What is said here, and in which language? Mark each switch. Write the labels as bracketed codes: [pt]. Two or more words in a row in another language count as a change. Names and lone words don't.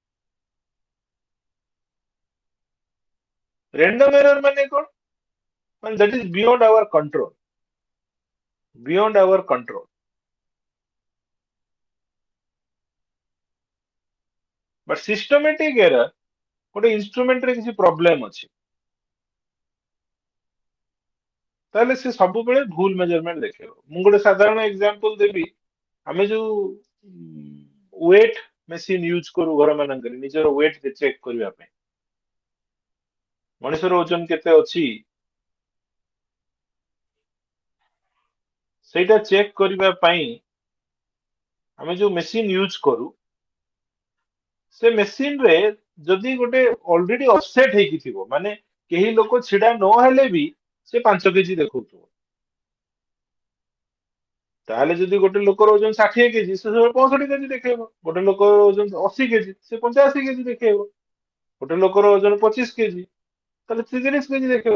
[en] Random error [or] ମାନେ କନ? [en] Well, that is beyond our control. Beyond our control. But systematic error, [or] ଗୋଟେ instrument ରେ କିଛି problem ଅଛି, ତାହେଲେ ସେ ସବୁବେଳେ ଭୁଲ measurement ଦେଖେଇବ। ମୁଁ ଗୋଟେ ସାଧାରଣ example ଦେବି, ଆମେ ଯୋଉ [en] weight machine use [or] କରୁ ଘର ମାନଙ୍କରେ ନିଜର [en] weight check [or] କରିବା ପାଇଁ, ମଣିଷର ଓଜନ କେତେ ଅଛି ସେଇଟା ଚେକ୍ କରିବା ପାଇଁ ଆମେ ଯୋଉ ମେସିନ୍ ୟୁଜ କରୁ, ସେ ମେସିନ୍ ରେ ଯଦି ଗୋଟେ [en] already offset [or] ହେଇକି ଥିବ, ମାନେ କେହି ଲୋକ ଛିଡା ନ ହେଲେ ବି ସେ 5 କେଜି ଦେଖଉଥିବ, ତାହେଲେ ଯଦି ଗୋଟେ ଲୋକର ଓଜନ 60 କେଜି ସେ 65 କେଜି ଦେଖେଇବ, ଗୋଟେ ଲୋକର ଓଜନ 80 କେଜି ସେ 85 କେଜି ଦେଖେଇବ, ଗୋଟେ ଲୋକର ଓଜନ 25 କେଜି ତାହେଲେ 30 କେଜି ଦେଖେଇବ।